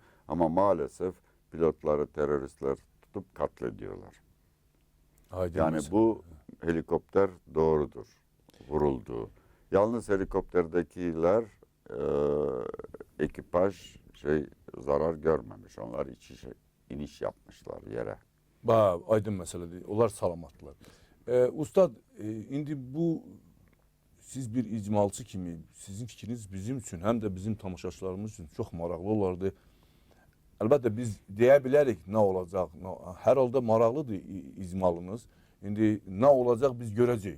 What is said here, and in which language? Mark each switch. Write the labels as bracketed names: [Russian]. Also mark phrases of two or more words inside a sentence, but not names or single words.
[Turkish] Ama maalesef pilotları teröristler tutup katlediyorlar. Yani bu helikopter doğrudur, vuruldu. Yalnız helikopterdekiler ekipaj zarar görmemiş. Onlar iniş yapmışlar yere. [Azerbaijani] Aydın məsələdir. Onlar salamatdılar. Ustad, indi bu siz bir icmalçı kimi, sizin fikriniz bizim üçün, həm də bizim tamaşaçılarımız üçün çox maraqlı olardı. Əlbəttə biz deyə bilərik nə olacaq. Hər halda maraqlıdır icmalınız. İndi nə olacaq biz görəcəyik.